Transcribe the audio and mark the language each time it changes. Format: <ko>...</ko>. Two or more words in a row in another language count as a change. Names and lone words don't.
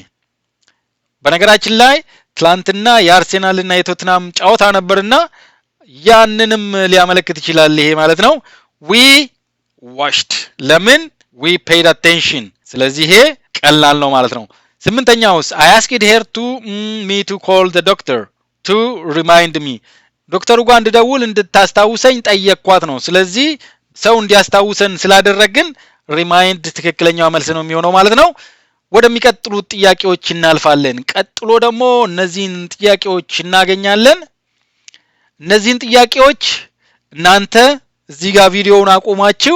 <am>በነገራችን ላይ ትላንትና የአርሴናል እና የቶትናም ጨዋታ ነበርና ያንንም ሊያመለክት ይችላል ይሄ ማለት ነው።</am> <en>we watched</en> <am>ለምን</am> <en>we paid attention።</en> <am>ስለዚህ ይሄ ቀላል ነው ማለት ነው። ስምንተኛውስ</am> <en>I asked her to me to call the doctor to remind me.</en> <am>ዶክተሩ ጋር እንድደውል እንድታስታውሰኝ ጠየቅኳት ነው። ስለዚህ ሰው እንዲያስታውሰን ስላደረግን ሪማይንድ ትክክለኛው መልስ ነው የሚሆነው ማለት ነው። ወደሚቀጥሉት ጥያቄዎች እናልፋለን። ቀጥሎ ደግሞ እነዚህን ጥያቄዎች እናገኛለን። እነዚህን ጥያቄዎች እናንተ እዚህ ጋር ቪዲዮውን አቆማችሁ</am>